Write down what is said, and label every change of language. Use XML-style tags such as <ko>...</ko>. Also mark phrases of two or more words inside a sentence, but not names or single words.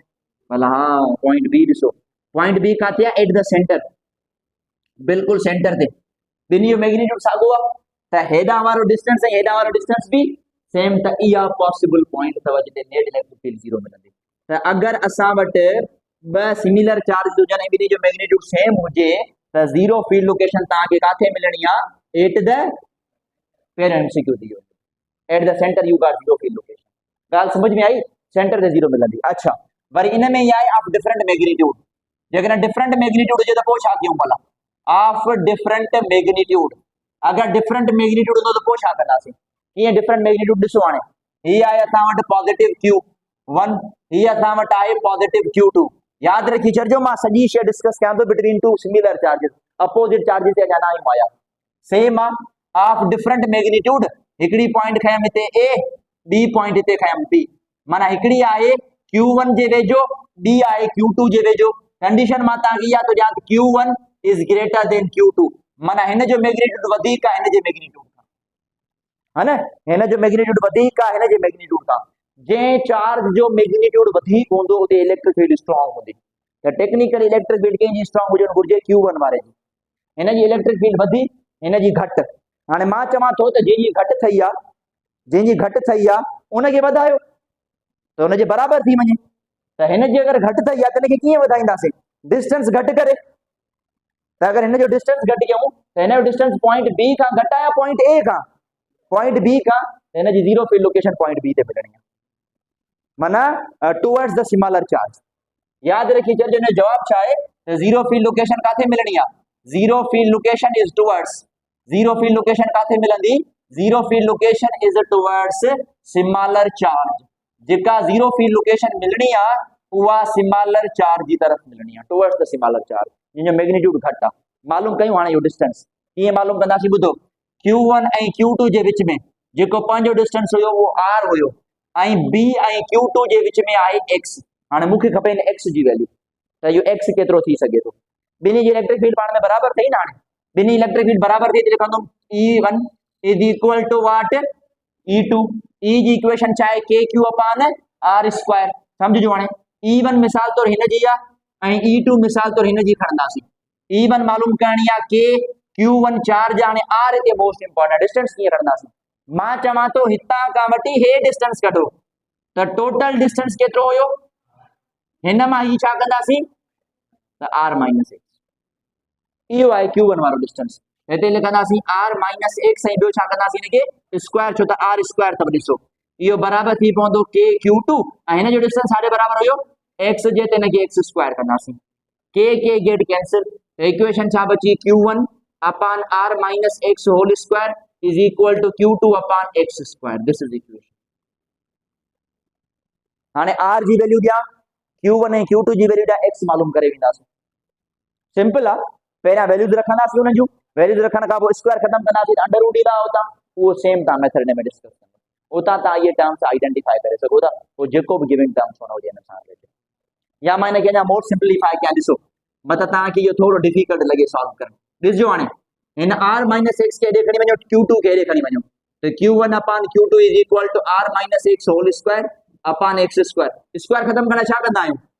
<sd>भला हाँ,</sd> <en>point B</en> <sd>ॾिसो,</sd> <en>point B</en> <sd>किथे आहे,</sd> <en>at the center,</en> <sd>बिल्कुलु सेंटर ते, ॿिन्ही जो मैग्नीट्यूड साॻियो आहे, त हेॾां वारो डिस्टेंस ऐं हेॾां वारो डिस्टेंस बि सेम, त इहा</sd> <en>possible point</en> <sd>अथव जिते</sd> <en>net electric field zero</en> <sd>मिलंदी। त अगरि असां वटि ॿ</sd> <en>similar charge</en> <sd>हुजनि ऐं ॿिन्ही जो मैग्नीट्यूड सेम हुजे त</sd> <en>zero field location</en> <sd>तव्हांखे किथे मिलणी आहे,</sd> <en>at the</en> <sd>पहिरियों एमसीक्यू थी वियो,</sd> <en>at the center you got zero field location.</en> <sd>ॻाल्हि समझ में आई, सेंटर ते ज़ीरो मिलंदी। अच्छा, वरी इन में ई आहे</sd> <en>of different magnitude,</en> <sd>जेकॾहिं</sd> <en>different magnitude</en> <sd>हुजे त पोइ छा कयूं, भला</sd> <en>of different magnitude,</en> <sd>अगरि</sd> <en>different magnitude</en> <sd>हूंदो त पोइ छा कंदासीं, कीअं</sd> <en>different magnitude</en> <sd>ॾिसो, हाणे हीअ आहे असां वटि</sd> <en>positive Q1,</en> <sd>हीअ असां वटि आहे</sd> <en>positive Q2.</en> <sd>यादि रखी छॾिजो, मां सॼी शइ डिस्कस कयां थो</sd> <en>between two similar charges, opposite charges</en> <sd>ते अञा न आहियूं आया, सेम आहे,</sd> <en>of different magnitude,</en> <sd>हिकिड़ी पॉइंट खयमि हिते ए, ॿी पॉइंट हिते खयमि बी, माना हिकिड़ी आहे Q1 जे वेझो, ॿी आहे Q2 जे वेझो। कंडीशन मां तव्हांखे इहा थो ॾियां त</sd> <en>Q1 is greater than Q2,</en> <sd>माना हिन जो मैग्नीट्यूड वधीक आहे हिन जे मैग्नीट्यूड खां, है न, हिन जो मैग्नीट्यूड वधीक आहे हिन जे मैग्नीट्यूड खां। जंहिं चार्ज जो मैग्नीट्यूड वधीक हूंदो उते</sd> <en>electric field strong</en> <sd>हूंदी, त</sd> <en>technical electric field</en> <sd>कंहिंजी स्ट्रॉन्ग हुजणु घुरिजे, Q1 वारे जी, हिन जी</sd> <en>electric field</en> <sd>वधीक, हिन जी घटि। हाणे मां चवां थो त जंहिंजी घटि ठही आहे, जंहिंजी घटि ठही आहे उनखे वधायो त हुनजे बराबरि थी वञे, त हिन जी अगरि घटि ठही आहे त हिनखे कीअं वधाईंदासीं, डिस्टेंस घटि करे। त अगरि हिन जो डिस्टेंस घटि कयूं त हिन जो डिस्टेंस</sd> <en>point B</en> <sd>खां घटि आहे या</sd> <en>point A</en> <sd>खां,</sd> <en>point B</en> <sd>खां, हिन जी</sd> <en>zero field location point B</en> <sd>ते मिलणी आहे, माना</sd> <en>towards the similar charge.</en> <sd>यादि रखी छॾिजो, हिन जो जवाब छा आहे त</sd> <en>zero field location</en> <sd>किथे मिलणी आहे,</sd> <en>zero field location is towards, zero field location</en> <sd>काथे मिलंदी,</sd> <en>zero field location is towards smaller charge,</en> <sd>जेका</sd> <en>zero field location</en> <sd>मिलनी आ उहा</sd> <en>smaller charge</en> <sd>की तरफ मिलनी है,</sd> <en>towards the smaller charge,</en> <sd>जिन मैग्नीट्यूड घट आ। मालूम कयूं हाणे यो डिस्टेंस ये मालूम कंदासीं, बुधो Q1 ऐं Q2 जे विच में जेको पंहिंजो डिस्टेंस हुयो वो R हुयो ऐं B ऐं Q2 जे विच में आहे X। हाणे मूंखे खपे इन X जी वैल्यू, त इहो X केतिरो थी सघे थो, ॿिन्ही जी</sd> <en>electric field</en> <sd>पाण में बराबर थई ना, हाणे ॿिन्ही</sd> <en>electric field</en> <sd>बराबर थी, लिखंदुमि</sd> <en>E1 is equal to what E2,</en> <sd>E जी इक्वेशन छा आहे</sd> <en>KQ upon R square,</en> <sd>समझजो। हाणे E1 मिसाल तौर हिन जी आहे ऐं E2 मिसाल तौर हिन जी खणंदासीं। E1 मालूम करणी आहे K Q1 चार्ज, हाणे R हिते</sd> <en>most important,</en> <sd>डिस्टेंस कीअं कढंदासीं, मां चवां थो हितां खां वठी हे डिस्टेंस कढो, त टोटल डिस्टेंस केतिरो हुयो, हिन मां ही छा कंदासीं त</sd> <en>R minus X,</en> <sd>इहो आहे Q1 वारो डिस्टेंस, हिते लिखंदासीं</sd> <en>R minus X</en> <sd>ऐं ॿियो छा कंदासीं हिनखे स्क्वायर, छो त</sd> <en>R square</en> <sd>अथव, ॾिसो इहो बराबर थी पवंदो K Q2 ऐं हिन जो डिस्टेंस छाजे बराबर हुयो X जे, त हिनखे</sd> <en>X square</en> <sd>कंदासीं,</sd> <en>K gets cancel, equation</en> <sd>छा बची</sd> <en>Q1 upon R minus X whole square is equal to Q2 upon X square, this is equation.</en> <sd>हाणे R जी वैल्यू ॾियां, Q1 ऐं Q2 जी वैल्यू ॾियां, X मालूम करे वेंदासीं, सिंपल आहे, पहिरियां वैल्यूज रखंदासीं, उन जूं वैल्यूज रखण खां पोइ स्क्वायर खत्म कंदासीं, अंडर रूट ईंदा उतां, उहो सेम तव्हां मेथड में डिस्कस कंदा, उतां तव्हां इहे</sd> <en>terms identify</en> <sd>करे सघो था, पोइ जेको बि</sd> <en>giving terms</en> <sd>हुन हुजे हिन सां रिलेटेड, या मां हिनखे अञा</sd> <en>more simplify</en> <sd>कयां, ॾिसो मतिलबु तव्हांखे इहो थोरो डिफिकल्ट लॻे सॉल्व करणु, ॾिसजो हाणे हिन</sd> <en>R minus X</en> <sd>के हेॾे खणी वञो, Q2 के हेॾे खणी वञो, त</sd> <en>Q1 upon Q2 is equal to R minus X whole square upon X square,</en> <sd>स्क्वायर खत्म करण छा कंदा आहियूं,</sd>